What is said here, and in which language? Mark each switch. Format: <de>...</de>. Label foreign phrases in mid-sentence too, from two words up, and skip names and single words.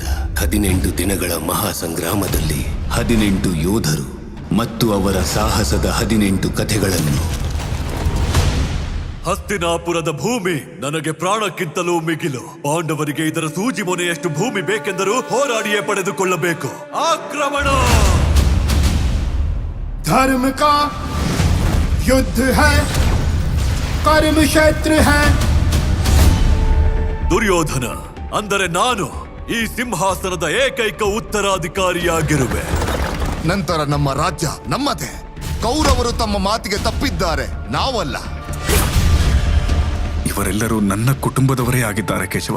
<kn>18 ದಿನಗಳ ಮಹಾಸಂಗ್ರಾಮದಲ್ಲಿ 18 ಯೋಧರು ಮತ್ತು ಅವರ ಸಾಹಸದ 18 ಕಥೆಗಳನ್ನು. ಹಸ್ತಿನಾಪುರದ ಭೂಮಿ ನನಗೆ ಪ್ರಾಣಕ್ಕಿಂತಲೂ ಮಿಗಿಲು. ಪಾಂಡವರಿಗೆ ಇದರ ಸೂಜಿ ಮೊನೆಯಷ್ಟು ಭೂಮಿ ಬೇಕೆಂದರೂ ಹೋರಾಡಿಯೇ ಪಡೆದುಕೊಳ್ಳಬೇಕು. ಆಕ್ರಮಣ!</kn> <hi>धर्म का युद्ध है, कर्म क्षेत्र है.</hi> <kn>ದುರ್ಯೋಧನ ಅಂದರೆ ನಾನು ಈ ಸಿಂಹಾಸನದ ಏಕೈಕ ಉತ್ತರಾಧಿಕಾರಿಯಾಗಿರುವೆ. ನಂತರ ನಮ್ಮ ರಾಜ್ಯ ನಮ್ಮದೇ. ಕೌರವರು ತಮ್ಮ ಮಾತಿಗೆ ತಪ್ಪಿದ್ದಾರೆ, ನಾವಲ್ಲ. ಇವರೆಲ್ಲರೂ ನನ್ನ ಕುಟುಂಬದವರೇ ಆಗಿದ್ದಾರೆ ಕೇಶವ.</kn>